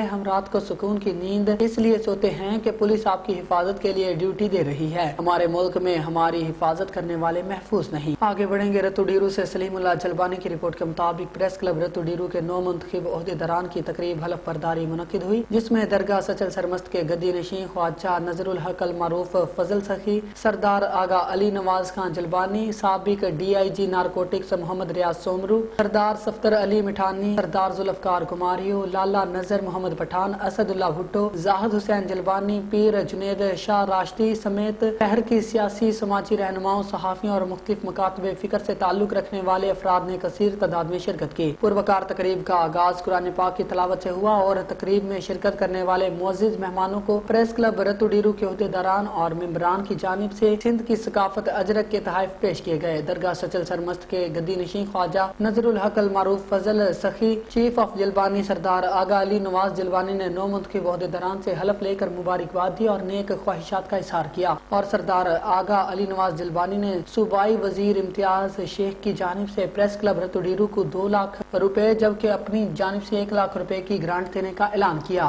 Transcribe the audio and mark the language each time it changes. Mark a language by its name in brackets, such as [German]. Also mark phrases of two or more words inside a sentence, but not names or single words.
[Urdu] ہم رات کو سکون کی نیند اس لیے سوتے ہیں کہ پولیس آپ کی حفاظت کے لیے ڈیوٹی دے رہی ہے. ہمارے ملک میں ہماری حفاظت کرنے والے محفوظ نہیں. آگے بڑھیں گے، رتوڈیرو سے سلیم‌اللہ جلبانی کی رپورٹ کے مطابق پریس کلب رتوڈیرو کے 9 منتخب عہدیداران کی تقریب حلف برداری منعقد ہوئی، جس میں درگاہ سچل سرمست کے گدی نشیں خواجہ نذرل حق ال معروف فضل سخی, سردار آغا علی نواز خان جلبانی، سابق DIG نارکوٹکس محمد ریاض سومرو، سردار صفدر علی مٹھانی، سردار ذوالفقار کماریو، لالہ نذر محمد پٹھان، اسداللہ بھٹو، زاہد حسین جلبانی، پیر جنید شاہ راشدی سمیت شہر کی سیاسی سماجی رہنماؤں، صحافیوں اور مختلف مکاتب فکر سے تعلق رکھنے والے افراد نے کثیر تعداد میں شرکت کی. پروقار تقریب کا آغاز قرآن پاک کی تلاوت سے ہوا اور تقریب میں شرکت کرنے والے معزز مہمانوں کو پریس کلب رتوڈیرو کے عہدیداران اور ممبران کی جانب سے سندھ کی ثقافت اجرک کے تحفے پیش کیے گئے. درگاہ سچل سرمست کے گدی نشیں خواجہ نذرل حق ال معروف فضل سخی، چیف آف جلبانی سردار آغا علی نواز جلبانی نے نو منتخب عہدیداران سے حلف لےکر مبارکباد دی اور نیک خواہشات کا اظہار کیا اور سردار آغا علی نواز جلبانی نے صوبائی وزیر امتیاز شیخ کی جانب سے پریس کلب رتوڈیرو کو 2 لاکھ روپے جبکہ اپنی جانب سے 1 لاکھ روپے کی گرانٹ دینے کا اعلان کیا.